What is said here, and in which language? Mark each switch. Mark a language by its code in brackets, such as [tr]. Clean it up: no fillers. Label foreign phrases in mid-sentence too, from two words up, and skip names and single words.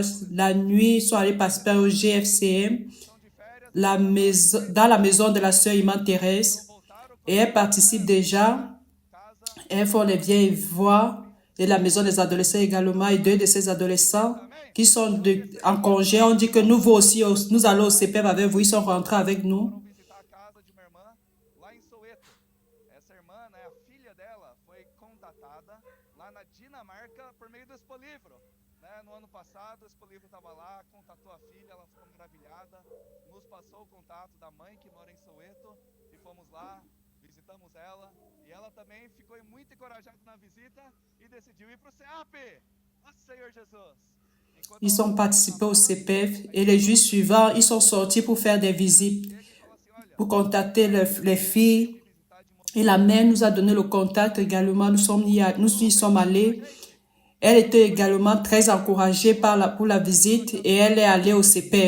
[fr] La nuit, ils sont allés participer au GFCM dans la maison de la sœur Iman Thérèse. Et elles participent déjà. Elles font les vieilles voix de la maison des adolescents également. Et 2 de ces adolescents qui sont en congé, on dit que nous aussi, nous allons au CPF avec vous. Ils sont rentrés avec nous. [pt] No ano passado, o Expo Livre estava lá, contatou a filha, ela ficou maravilhada, nos passou o contato da mãe que mora em Soweto e fomos lá, visitamos ela e ela também ficou muito encorajada na visita e decidiu ir para o CEAP. Nossa, Senhor Jesus! [fr] Ils ont participé au CPF et les jours suivants, ils sont sortis pour faire des visites, pour contacter les filles. Et la mère nous a donné le contact également, nous y sommes allés. Elle était également très encouragée pour la visite et elle est allée au CPF.